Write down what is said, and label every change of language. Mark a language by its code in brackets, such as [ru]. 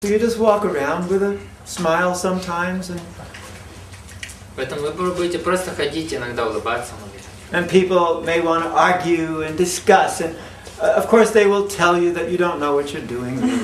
[en] So you just walk around with a smile sometimes, and [ru] Поэтому вы будете просто ходить, иногда улыбаться. [en] and people may want to argue and discuss, and of course they will tell you that you don't know what you're doing.